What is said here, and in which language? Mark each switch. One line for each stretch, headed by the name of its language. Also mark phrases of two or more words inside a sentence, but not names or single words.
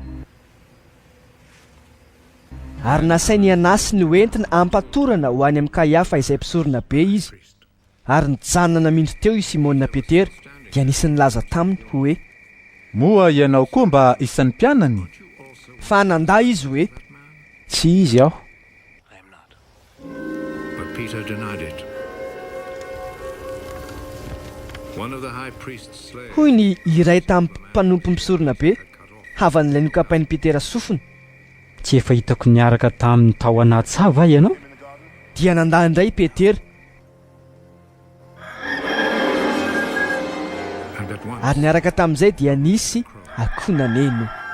Malagasy: Ary nasainy Anasy ny hoentina ampatorana ho any amin'ny Kaiafa izay mpisorona be izy. Ary nijanona namindro teo i Simona Petera, dia nisy nilaza taminy hoe: moa ianao koa mba isan'ny mpianany? Fa nandà izy hoe: tsy izy aho.
English: But Peter denied it. One of the high priest's slaves.
Malagasy: Hoy ny iray tamin'ny mpanompo mpisorona be, havan'ilay nokapain'i Petera sofiny: tsy efa hitako niaraka tamin'ny tao anaty sava ianao? Dia nandà indray Petera. Ary niaraka tamin'izay dia nisy akonaneno.